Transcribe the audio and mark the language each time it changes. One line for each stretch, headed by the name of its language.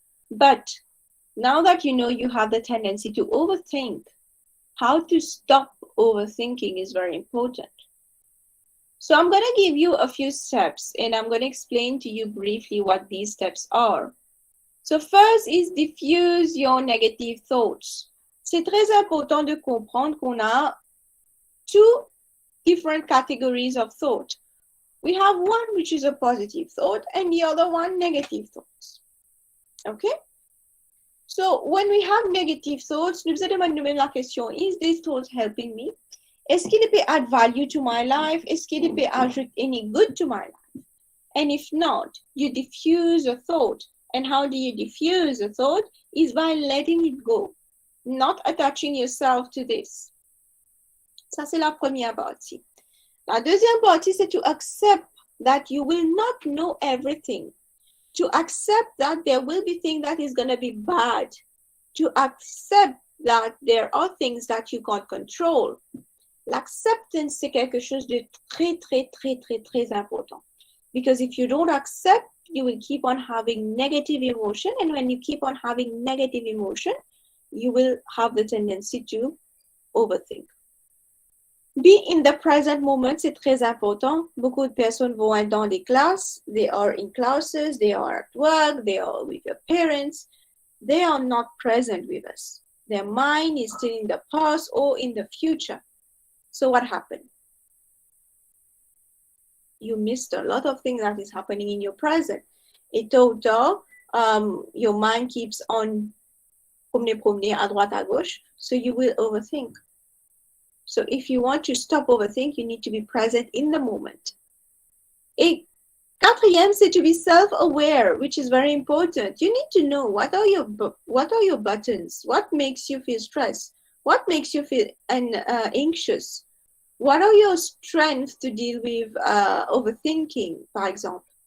English: But now that you know you have the tendency to overthink, how to stop overthinking is very important. So I'm going to give you a few steps and I'm going to explain to you briefly what these steps are. So first is diffuse your negative thoughts.
French: C'est très important de comprendre qu'on a
English: two different categories of thought. We have one which is a positive thought and the other one negative thoughts. Okay? So when we have negative thoughts,
French: nous allons demander la question,
English: is this thought helping me?
French: Est-ce qu'il peut
English: add value to my life? Est-ce qu'il peut add any good to my life? And if not, you diffuse a thought. And how do you diffuse a thought? Is by letting it go, not attaching yourself to this.
French: Ça, c'est la première partie. La deuxième partie, c'est
English: to accept that you will not know everything. To accept that there will be things that is going to be bad. To accept that there are things that you can't control.
French: L'acceptance, c'est quelque chose de très, très, très, très, très important.
English: Because if you don't accept, you will keep on having negative emotion. And when you keep on having negative emotion, you will have the tendency to overthink. Be in the present moment,
French: c'est très important. Beaucoup de personnes vont être dans les classes.
English: They are in classes, they are at work, they are with their parents. They are not present with us. Their mind is still in the past or in the future. So what happened? You missed a lot of things that is happening in your present.
French: Et tôt ou tard,
English: your mind keeps on
French: promener à droite à gauche,
English: so you will overthink. So if you want to stop overthink, you need to be present in the moment.
French: Et quatrième, c'est
English: to be self-aware, which is very important. You need to know what are your buttons, what makes you feel stressed, what makes you feel anxious, what are your strengths to deal with overthinking,
French: par exemple.